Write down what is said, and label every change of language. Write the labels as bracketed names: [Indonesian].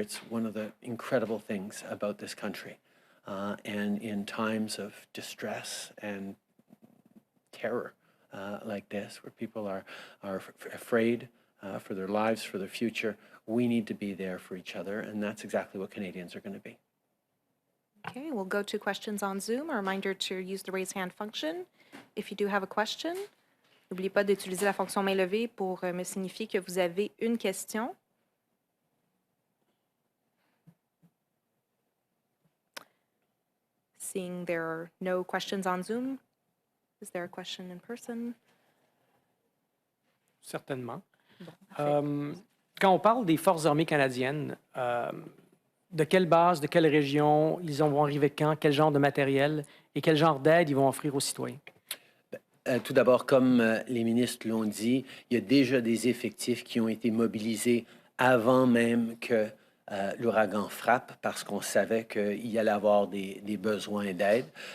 [English] It's one of the incredible things about this country. And in times of distress and terror like this, where people are afraid for their lives, for their future, we need to be there for each other, and that's exactly what Canadians are going to be. Okay, we'll go to questions on Zoom. A reminder to use the raise hand function if you do have a question. [French] N'oubliez pas d'utiliser la fonction main levée pour me signifier que vous avez une question. [English] Seeing there are no questions on Zoom, is there a question in person? [French] Certainement. Bon, Quand on parle des forces armées canadiennes, de quelle base, de quelle région, ils vont arriver quand, quel genre de matériel et quel genre d'aide ils vont offrir aux citoyens? Tout d'abord, comme les ministres l'ont dit, il y a déjà des effectifs qui ont été mobilisés avant même que l'ouragan frappe, parce qu'on savait qu'il y allait avoir des besoins d'aide.